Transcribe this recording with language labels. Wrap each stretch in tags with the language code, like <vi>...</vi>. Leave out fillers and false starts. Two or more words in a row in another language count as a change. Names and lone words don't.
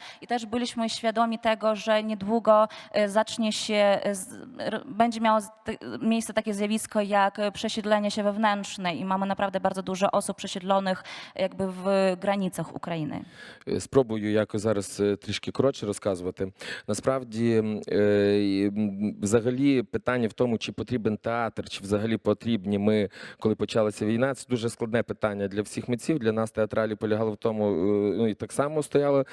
<pl>I też byliśmy świadomi tego, że niedługo będzie miało miejsce takie zjawisko jak przesiedlenie się wewnętrzne i mamy naprawdę bardzo dużo osób przesiedlonych jakby w granicach України.</pl> <uk>Спробую якось зараз трішки коротше розказувати. Насправді, взагалі, питання в тому, чи потрібен театр, чи взагалі потрібні ми, коли почалася війна, це дуже складне питання для всіх митців, для нас театралів полягало в тому, і так само стояло.</uk>